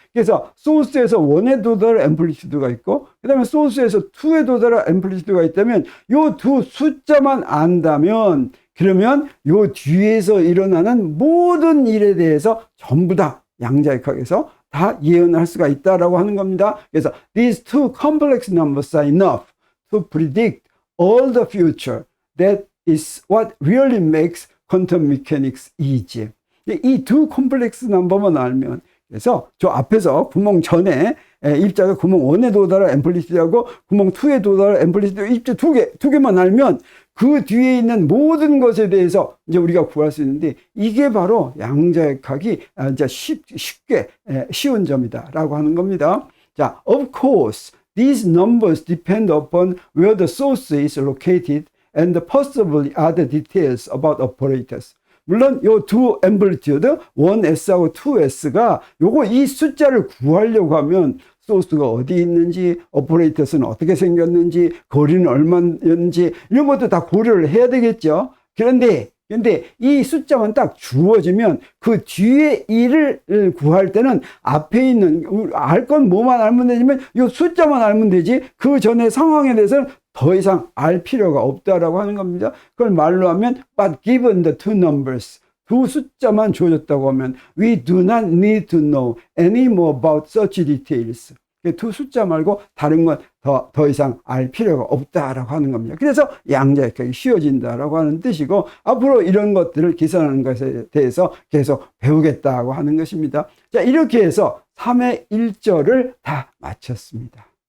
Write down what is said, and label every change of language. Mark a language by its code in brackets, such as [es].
[ko] 그래서 소스에서 1에 도달할 앰플리튜드가 있고, 그 다음에 소스에서 2에 도달할 앰플리튜드가 있다면, 요 두 숫자만 안다면, 그러면 요 뒤에서 일어나는 모든 일에 대해서 전부 다 양자역학에서 다 예언할 수가 있다라고 하는 겁니다. [en] 그래서 these two complex numbers are enough to predict all the future. That is what really makes quantum mechanics easy. [ko] 이 두 컴플렉스 넘버만 알면, 그래서 저 앞에서 구멍 전에 입자가 구멍 1에 도달할 앰플리튜드하고 구멍 2에 도달할 앰플리튜드 입자 두 개만 알면 그 뒤에 있는 모든 것에 대해서 이제 우리가 구할 수 있는데, 이게 바로 양자역학이 이제 쉽게 쉬운 점이다라고 하는 겁니다. [en] 자, of course, these numbers depend upon where the source is located and possibly other details about operators. [ko] 물론 요 두 앰플리튜드 1S하고 2S가 요거 이 숫자를 구하려고 하면 소스가 어디 있는지, 오퍼레이터스는 어떻게 생겼는지, 거리는 얼마였는지 이런 것도 다 고려를 해야 되겠죠. 그런데 이 숫자만 딱 주어지면 그 뒤에 일을 구할 때는 앞에 있는 알 건 뭐만 알면 되냐면 이 숫자만 알면 되지, 그 전에 상황에 대해서는 더 이상 알 필요가 없다라고 하는 겁니다. 그걸 말로 하면 [en] but given the two numbers, [ko] 두 숫자만 주어졌다고 하면 [en] we do not need to know any more about such details. [ko] 두 숫자 말고 다른 건 더 이상 알 필요가 없다라고 하는 겁니다. 그래서 양자역학이 쉬워진다라고 하는 뜻이고, 앞으로 이런 것들을 계산하는 것에 대해서 계속 배우겠다고 하는 것입니다. 자, 이렇게 해서 3의 1절을 다 마쳤습니다.